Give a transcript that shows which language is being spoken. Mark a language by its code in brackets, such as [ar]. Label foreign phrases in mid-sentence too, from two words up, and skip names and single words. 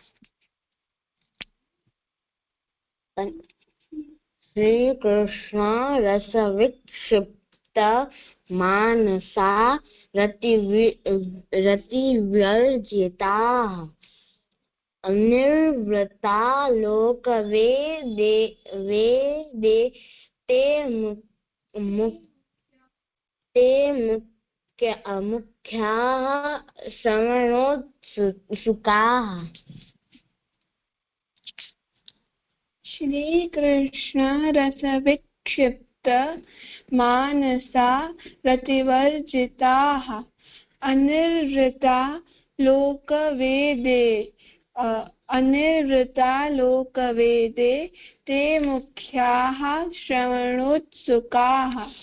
[sa] શ્રી કૃષ્ણ રસ વિક્ષિપ્ત માનસા રતિવર્જિતાઃ. અનિર્વૃતા લોકવેદે તે मुख्याः श्रवणोत्सुकाः श्रीकृष्ण रसविक्षिप्त मानसा रतिवर्जिताः अनिर्वृता लोकवेदे ते मुख्याः श्रवणोत्सुकाः।